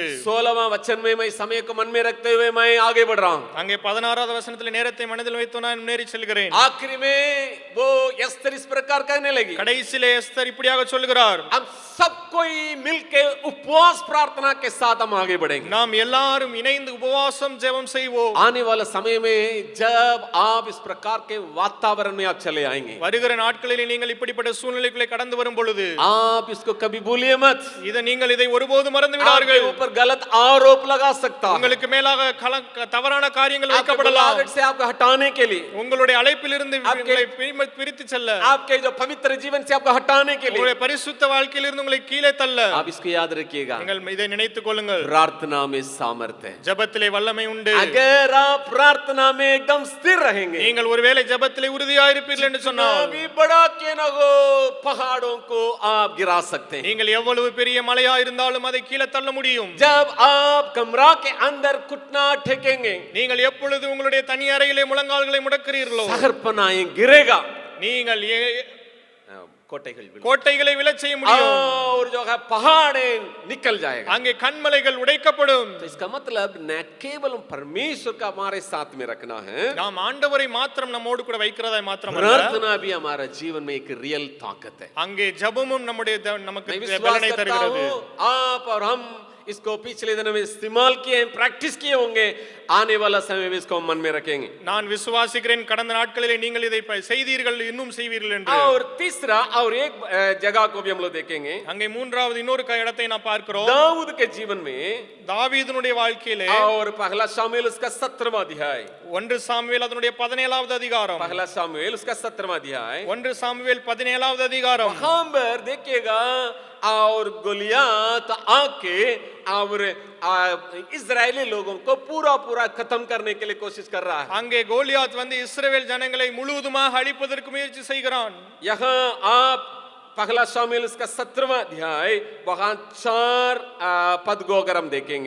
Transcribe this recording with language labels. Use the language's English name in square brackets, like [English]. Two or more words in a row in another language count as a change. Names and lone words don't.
[Hindi] 16वां वचन में मैं समय को मन में रखते हुए मैं आगे बढ़ रहा हूं। [Tamil] அங்கே 16வது வசனத்திலே நேரத்தை மனதில் வைத்து நான் முன்னேறி செல்கிறேன். [Hindi] आखिरी में वो यस्तर इस प्रकार कहने लगी, [Tamil] கடைசியிலே எஸ்தர் இப்படியாக சொல்கிறார், [Hindi] हम सब कोई मिलके उपवास प्रार्थना के साथ हम आगे बढ़ेंगे। [Tamil] நாம் எல்லாரும் இணைந்து உபவாசம் ஜெபம் செய்வோம். [Hindi] आने वाले समय में जब आप इस प्रकार के वातावरण में आप चले आएंगे, [Tamil] வருகிற நாட்களில் நீங்கள் இப்படிப்பட்ட சூழ்நிலைகளை கடந்து வரும் பொழுது [Hindi] आप इसको कभी भूलिए मत, [Tamil] நீங்கள் இதை ஒருபோதும் மறந்து [Hindi] आपके [Tamil] விடாதீர்கள். [Hindi] ऊपर गलत आरोप लगा सकता है, [Tamil] உங்களுக்கு மேலாக தவறான காரியங்கள் [Hindi] आपके [Tamil] வைக்கப்படலாம். [Hindi] बुलाहट से आपको हटाने के लिए, [Tamil] உங்களுடைய அழைப்பிலிருந்து உங்களை பிரித்து செல்ல, [Hindi] आपके जो पवित्र जीवन से आपको हटाने के लिए, [Tamil] உங்களுடைய பரிசுத்த வாழ்க்கையிலிருந்து உங்களை கீழே தள்ள, [Hindi] आप इसको याद रखिएगा, [Tamil] நீங்கள் இதை நினைத்துக் கொள்ளுங்கள். [Hindi] प्रार्थना में सामर्थ्य है। [Tamil] ஜெபத்திலே வல்லமை உண்டு. [Hindi] अगर आप प्रार्थना में एकदम स्थिर रहेंगे, [Tamil] நீங்கள் ஒருவேளை ஜெபத்திலே உறுதியாக இருப்பீர்கள் என்று சொன்னால், [Hindi] भी बड़ा क्यों न हो, पहाड़ों को आप गिरा सकते हैं। [Tamil] நீங்கள் எவ்வளவு பெரிய மலையா இருந்தாலும் அதை கீழே தள்ள முடியும். [Hindi] जब आप कमरा के अंदर घुटना टेकेंगे, [Tamil] நீங்கள் எப்பொழுது உங்களுடைய தனி அறையிலே முழங்கால்களை முடக்கிறீர்களோ, [Hindi] सहरपनाएं गिरेगा, [Tamil] நீங்கள் कोटेகள் கோட்டைகளை விழச் செய்ய முடியும். [Hindi] और जो है पहाड़े निकल जाएगा। [Tamil] அங்கே கண்மலைகள் உடைக்கப்படும். [Hindi] तो इसका मतलब न केवल परमेश्वर का हमारे साथ में रखना है, [Tamil] நாம் ஆண்டவரை மாத்திரம் நம்மோடு கூட வைக்கிறதா மாத்திரமல்ல, [Hindi] प्रार्थना भी हमारा जीवन में एक रियल ताकत है। [Tamil] அங்கே ஜெபமும் நமக்கு [Hindi] मैं विश्वास [Tamil] பலனை [Hindi] करता [Tamil] தருகிறது. [Hindi] हूं आप और हम इसको पिछले दिनों में इस्तेमाल किए हैं, प्रैक्टिस किए होंगे, आने वाला समय में इसको मन में रखेंगे। [Tamil] நான் விசுவாசிக்கிறேன் கடந்த நாட்களிலே நீங்கள் இதை செய்தீர்கள், இன்னும் செய்வீர்கள் என்று. [Hindi] और तीसरा और एक जगह को भी हम लोग देखेंगे, [Tamil] அங்கே மூன்றாவது இன்னொரு இடத்தை நாம் பார்க்கிறோம். [Hindi] दाऊद के जीवन में [Tamil] தாவீதுனுடைய வாழ்க்கையிலே [Hindi] और पहला शामुएल उसका 17वां अध्याय, [Tamil] 1 சாமுவேல் அதனுடைய 17வது அதிகாரம், [Hindi] पहला शामुएल उसका 17वां अध्याय, [Tamil] 1 சாமுவேல் 17வது அதிகாரம். [Hindi] वहां पर देखिएगा, और गोलियात आके और इजरायली लोगों को पूरा पूरा खत्म करने के लिए कोशिश कर रहा है। [Tamil] அங்கே கோலியாத் வந்து இஸ்ரவேல் ஜனங்களை முழுவதுமாக அழிப்பதற்கு முயற்சி செய்கிறான். [Hindi] यहाँ आप पहला शामिल उसका 17वां अध्याय, वहां 4 पद को अगर हम देखेंगे,